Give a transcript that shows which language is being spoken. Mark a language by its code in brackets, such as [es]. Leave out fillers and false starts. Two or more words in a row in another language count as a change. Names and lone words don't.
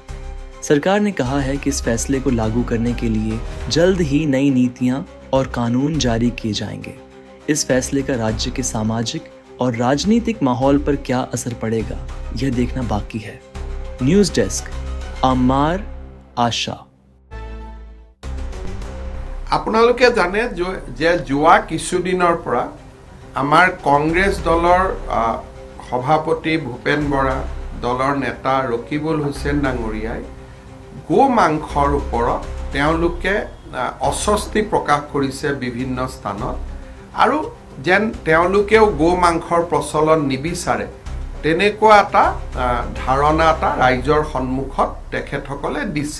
[hi] सरकार ने कहा है कि इस फैसले को लागू करने के लिए जल्द ही नई नीतियां और कानून जारी किए जाएंगे। इस फैसले का राज्य के सामाजिक और राजनीतिक माहौल पर क्या असर पड़ेगा, यह देखना बाकी है। न्यूज़ डेस्क, आमार आशा। [as] আপোনালোকে জানে যে যোৱা কিছুদিনৰ পৰা আমাৰ কংগ্ৰেছ দলৰ সভাপতি ভূপেন বৰা, দলৰ নেতা ৰকিবুল হুছেইন ডাঙৰীয়াই গো মাংসৰ ওপৰত তেওঁলোকে অস্বস্তি প্ৰকাশ কৰিছে বিভিন্ন স্থানত, আৰু যেন তেওঁলোকেও গো মাংসৰ প্ৰচলন নিবিচাৰে তেনেকুৱা এটা ধাৰণা এটা ৰাইজৰ সন্মুখত তেখেতসকলে দিছে।